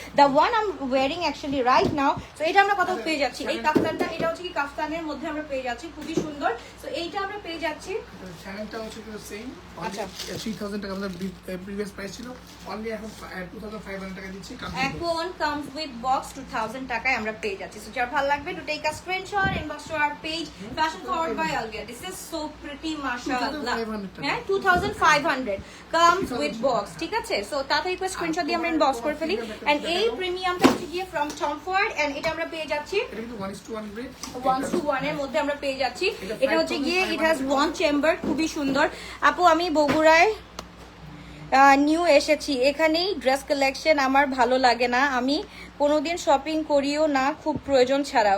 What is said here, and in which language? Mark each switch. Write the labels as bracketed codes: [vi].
[en] The one I am wearing actually right now. [bn] So এটা আমরা কত পেয়ে যাচ্ছি? এই কাফতানটা, এটা হচ্ছে কি কাফতানের মধ্যে আমরা পেয়ে যাচ্ছি, খুবই সুন্দর। সো এইটা আমরা পেয়ে যাচ্ছি। চ্যানেলটা হচ্ছে কিন্তু সেম। আচ্ছা। 3000 টাকা আমাদের প্রিভিয়াস প্রাইস ছিল, অনলি এখন 2500 টাকা দিচ্ছি। এখন [en] comes with box [bn] 2000 টাকায় আমরা পেয়ে যাচ্ছি। সো যার ভালো লাগবে, [en] to take a screenshot, inbox to our page, fashion forward by Alvia. This is so pretty, mashallah. [bn] 2500 টাকা। হ্যাঁ, 2500 [en] comes with box, [bn] ঠিক আছে? সো তাড়াতাড়ি করে স্ক্রিনশট দিয়ে আমরা ইনবক্স করে ফেলি। এন্ড এই প্রিমিয়ামটা হচ্ছে গিয়ে [en] from Tom Ford, and [bn] এটা আমরা পেয়ে যাচ্ছি এটা কিন্তু 1:1 রেট। 1:1 এর মধ্যে আমরা পেয়ে যাচ্ছি। এটা হচ্ছে গিয়ে [en] it has one chamber, [bn] খুবই সুন্দর। আপু, আমি বগুড়ায় নিউ এসেছি, এখানেই ড্রেস কালেকশন আমার ভালো লাগে না, আমি কোনোদিন শপিং করিও না খুব প্রয়োজন ছাড়া।